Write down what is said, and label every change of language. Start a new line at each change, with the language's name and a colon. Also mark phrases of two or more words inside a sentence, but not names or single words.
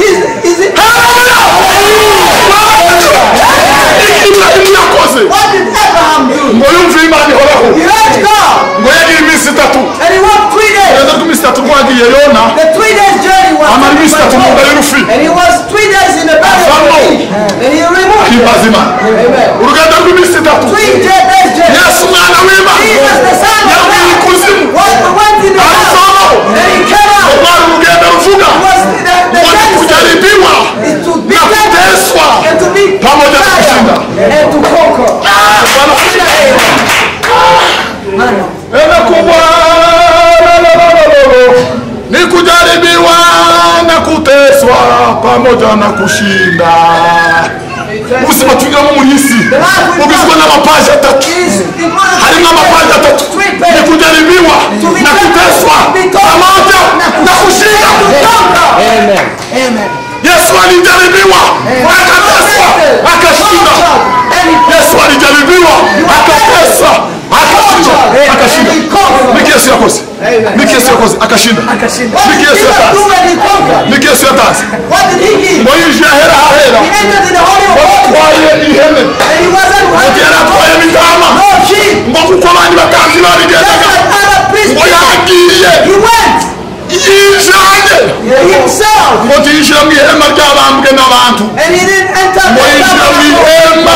Kinyarwanda: Ibrahimu yakoze ngo yumve Imana ihoraho ngo yagira iminsi 3 urugendo rw'iminsi 3 rwagiye Yona amara iminsi 3 mu nda y'urufi himbaza Imana urugendo rw'iminsi 3 Yesu umwana w'Imana yavuye ikuzimu arisomo rwari urugendo ruvuga ngo
Swahili: ni kujaribiwa na kuteswa pamoja na kushinda. Ni kujaribiwa na kuteswa pamoja na kushinda.
Kinyarwanda: Ubuzima tugiramo muri isi bugizwe n'amapaji 3. Harimo amapaji 3.
Swahili: Ni kujaribiwa na kuteswa pamoja na kushinda. Amen. Yesu alijaribiwa akateswa akashinda. Yesu alijaribiwa akateswa akashinda.
Kinyarwanda: Niki Yesu yakoze? Niki Yesu yakoze akashinda. Niki Yesu yakoze? Niki Yesu yakoze? Ngo yinjiye ahera ahera. Watwaye ihene. Atwaye intama. Ngo kuko abandi batanzi babigendaga. Ngo yagiye. Yinjanye. Ngo yinjira mu ihema ry'abambwe n'abantu. Ngo yinjira mu ihema.